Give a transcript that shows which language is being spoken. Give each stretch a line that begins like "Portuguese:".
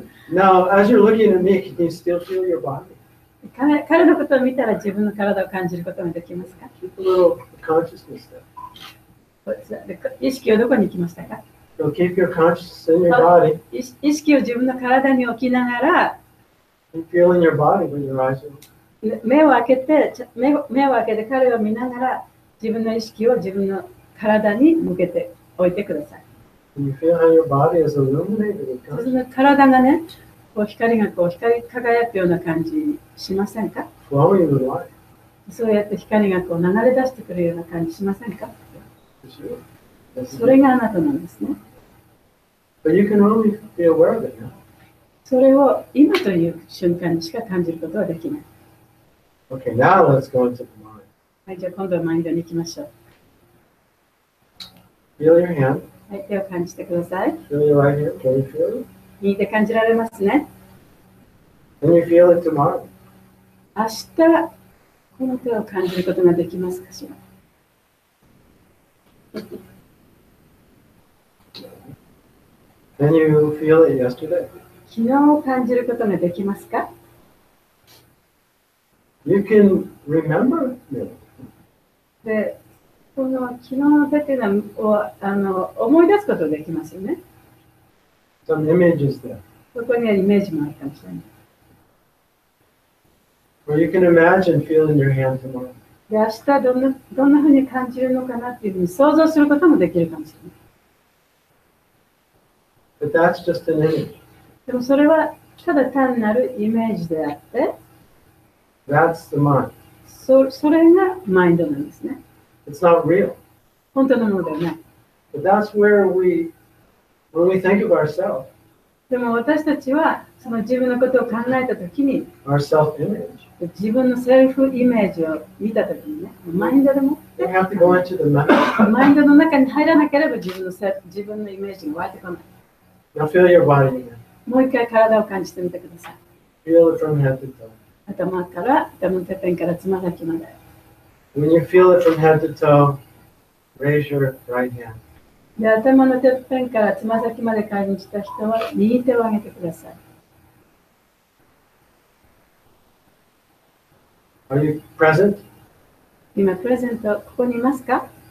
English: Now, as you're looking at me, can you still feel your body?
Japanese: 彼のことを見たら自分の体を感じることができますか？
English: Keep a little consciousness there.
Japanese: 意識をどこに行きましたか？
English: So keep your consciousness in your body.
Japanese: 意識を自分の体に置きながら
English: Keep feeling your body when your eyes are open.
Japanese: 目を開けて彼を見ながら自分の意識を自分の体に向けておいてください。
English: Can you feel how your body is illuminated with
Japanese: 自
English: consciousness?
Japanese: 分の体がね、光が光り輝くような感じしませんか？
English: Flowing with light.
Japanese: そうやって光が流れ出してくるような感じしませんか？
English: It's you. That's
Japanese: それ
English: you.
Japanese: があなたなんですね。
English: But you can only be aware of it now.
Japanese: それを今という瞬間にしか感じることはできない。
English: Okay, now let's go into the mind.
Japanese: はい、じゃあ今度はマインドに行きましょう。
English: Feel your hand.
Japanese: はい、手を感じてください。
English: Feel your right hand. Can you feel it?
Japanese: 右手感じられますね。
English: Can you feel it tomorrow?
Japanese: 明日、この手を感じることができますかしら。
English: Can you feel it yesterday?
Japanese: 昨日感じることができますか？
English: You can remember it.
Japanese: で、この昨日の手っていうのは思い出すことができますよね。
English: Some images there.
Japanese: そこにはイメージもあるかもしれない。
English: Or you can imagine feeling your hand tomorrow.
Japanese: で、明日どんなふうに感じるのかなっていうふうに想像することもできるかもしれない。
English: But that's just an image.
Japanese: でもそれはただ単なるイメージであって、
English: That's the mind.
Japanese: それがマインドなんですね。
English: It's not real.
Japanese: 本当のものではない。
English: But that's where when we think of ourselves,
Japanese: でも私たちはその自分のことを考えたときに、
English: our self-image,
Japanese: 自分のセルフイメージを見たときにね、マインドでも
English: we have to go into the mind.
Japanese: マインドの中に入らなければ自分のイメージが湧いてこない。
English: Now feel your body again.
Japanese: もう一回体を感じてみてください。
English: Feel it from head to toe.
Japanese: 頭のてっぺんからつま先まで。
English: When you feel it from head to toe, raise your right hand.
Japanese: で、頭のてっぺんからつま先まで感じた人は右手を上げてください。
English: Are you present?
Japanese: 今、プレゼント、ここにいますか？